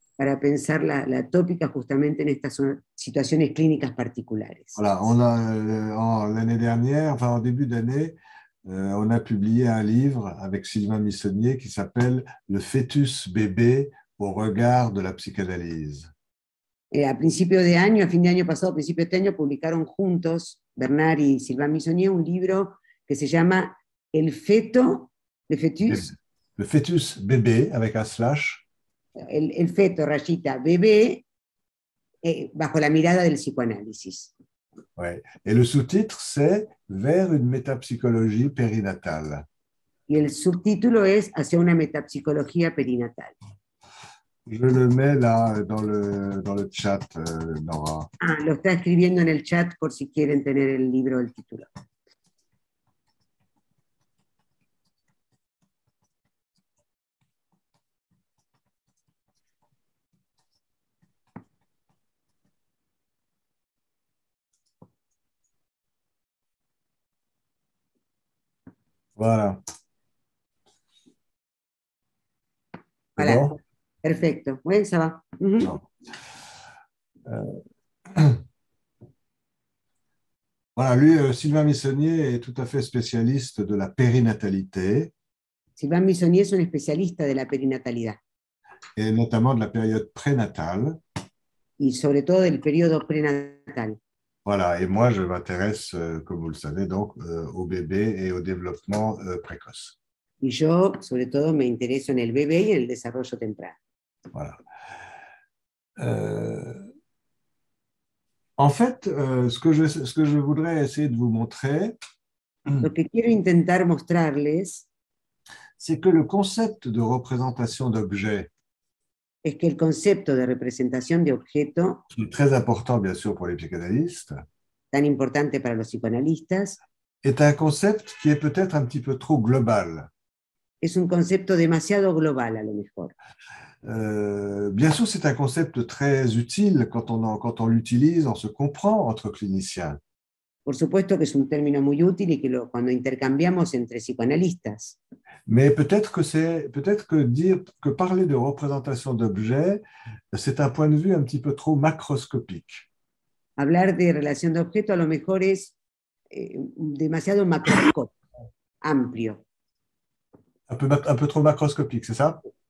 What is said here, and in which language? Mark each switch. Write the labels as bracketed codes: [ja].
[es] Para pensar la tópica justamente en estas situaciones clínicas particulares. [fr] Voilà, on a l'année dernière, enfin en début d'année, on a publié un livre avec Sylvain Missonnier qui s'appelle « Le fœtus bébé au regard de la psychanalyse ». [es] A principio de año, a fin de año pasado, a principio de este año, publicaron juntos, Bernard y Sylvain Missonnier, un libro que se llama El feto, le fœtus. [fr] Le fœtus bébé, avec un slash. [es] El feto, rayita, bébé, bajo la mirada del psicoanálisis. [fr] Ouais. Et le sous-titre, c'est « Vers une métapsychologie périnatale ». [es] Y el subtítulo es Hacia una metapsicología perinatal. [fr] Je le mets là dans le chat, Nora. [es] Ah, lo está escribiendo en el chat por si quieren tener el libro, el título. [fr] Voilà. Voilà. Bon. [es] Perfecto. [fr] Oui, ça va. Voilà, lui, Sylvain Missonnier est tout à fait spécialiste de la périnatalité. [es] Sylvain Missonnier es un especialista de la perinatalidad. [fr] Et notamment de la période prénatale. [es] Y sobre todo del periodo prenatal. [fr] Voilà, et moi, je m'intéresse, comme vous le savez, donc, au bébé et au développement précoce. [es] Y yo, sobre todo, me intereso en el bebé y en el desarrollo temprano. [fr] Voilà. En fait, ce que je voudrais essayer de vous montrer, [es] lo que quiero intentar mostrarles, [fr] c'est que le concept de représentation d'objets, [es] es que el concepto de representación de objeto, [fr] qui est très important bien sûr pour les psychanalystes, [es] tan importante para los psicoanalistas, [fr] est un concept qui est peut-être un petit peu trop global. [es] Es un concepto demasiado global a lo mejor. [fr] Bien sûr, c'est un concept très utile quand on l'utilise, on se comprend entre cliniciens. [es] Por supuesto que es un término muy útil y que cuando intercambiamos entre psicoanalistas. [fr] Mais peut-être que parler de représentation d'objets, c'est un point de vue un petit peu trop macroscopique. [es] Hablar de relación de objeto a lo mejor es demasiado macroscópico, amplio. [fr] Un peu trop macroscopique, c'est ça?